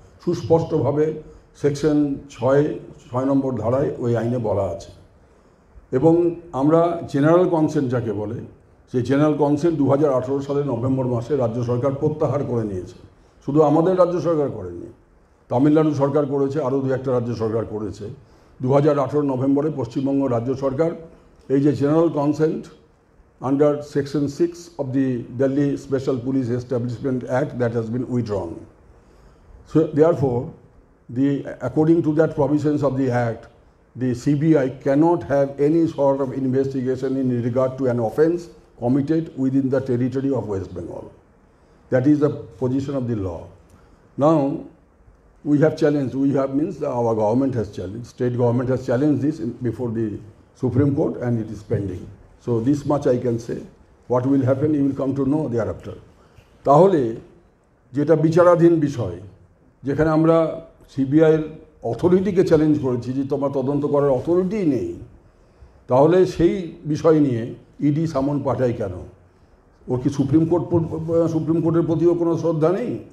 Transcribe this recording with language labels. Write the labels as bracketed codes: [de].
[bn] সুস্পষ্টভাবে সেকশন 6 নম্বর ধারায় ওই আইনে বলা আছে। এবং আমরা জেনারেল কনসেন্ট যাকে বলে, সেই জেনারেল কনসেন্ট 2018 সালের নভেম্বর মাসে রাজ্য সরকার প্রত্যাহার করে নিয়েছে। শুধু আমাদের রাজ্য সরকার করেনি, তামিলনাড়ু সরকার করেছে, আরও 2-1টা রাজ্য সরকার করেছে। 2018 নভেম্বরে পশ্চিমবঙ্গ রাজ্য সরকার এই যে general consent [en] under section 6 of the Delhi Special Police Establishment Act, that has been withdrawn. So therefore, according to that provisions of the act, the CBI cannot have any sort of investigation in regard to an offence committed within the territory of West Bengal. That is the position of the law. Now, we have challenged, our government has challenged, state government has challenged this before the Supreme Court, and it is pending. So this much I can say. What will happen, you will come to know thereafter. [bn] তাহলে যেটা বিচারাধীন বিষয়, যেখানে আমরা সিবিআইয়ের অথরিটিকে challenge করেছি যে তোমার তদন্ত করার অথরিটিই নেই, তাহলে সেই বিষয় নিয়ে ইডি সামন পাঠায় কেন? ওর কি সুপ্রিম কোর্টের প্রতিও কোনো শ্রদ্ধা নেই?